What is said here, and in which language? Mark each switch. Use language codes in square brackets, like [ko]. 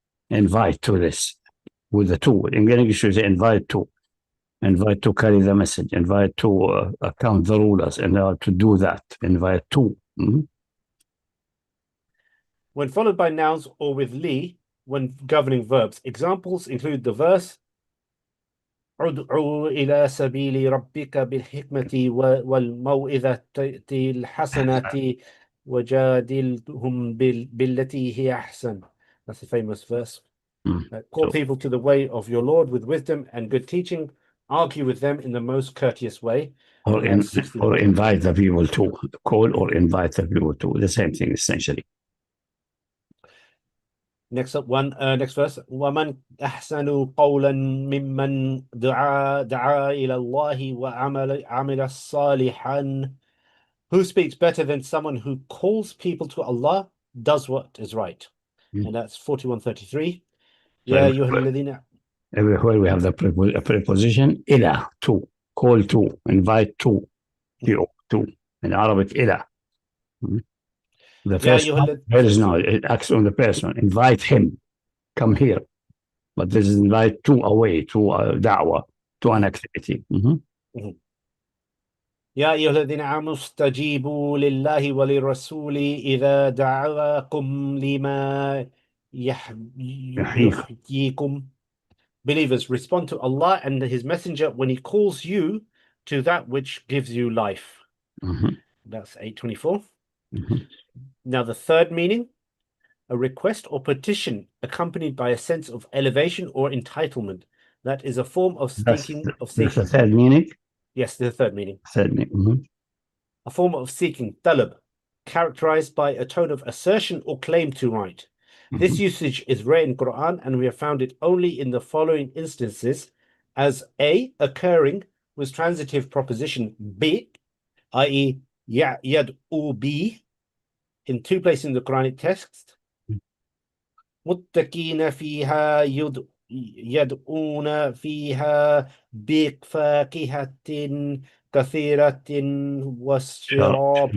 [en] Invite to this with the two. In English, you say invite to carry the message, invite to account the rulers, and to do that, invite to. When followed by nouns or with li, when governing verbs. Examples include the verse [ar] ادعوا إلى سبيل ربك بالحكمة والموعظة الحسنة وجادلهم بالتي هي أحسن. [en] That's a famous verse. Call people to the way of your Lord with wisdom and good teaching. Argue with them in the most courteous way. Or invite the people to. Call or invite the people to. The same thing, essentially. Next verse. [ar] وَمَنْ أَحْسَنُ قَوْلًا مِمَّنْ دَعَا إِلَى اللَّهِ وَعَمِلَ صَالِحًا. [en] Who speaks better than someone who calls people to Allah, does what is right? And that's 41:33. [ar] يا أيها الذين. [en] Everywhere we have the preposition إلى, to, call to, invite to, to. In Arabic إلى. The first there is no, it acts on the person. Invite him, come here. But this is invite to away, to a da'wah, to an activity. [ar] يا أيها الذين آمنوا استجيبوا لله وللرسول إذا دعاكم لما يحييكم. [en] Believers, respond to Allah and His Messenger when He calls you to that which gives you life. That's 8:24. Now, the third meaning, a request or petition accompanied by a sense of elevation or entitlement. That is a form of seeking. That's the third meaning? Yes, the third meaning. Third meaning. A form of seeking, talab, characterized by a tone of assertion or claim to right. This usage is rare in Quran, and we have found it only in the following instances as A, occurring with transitive proposition B, i.e. yad'u bi, in two places in the Quranic text. [ar] متكين فيها يدعون فيها بفاكهة كثيرة والشراب.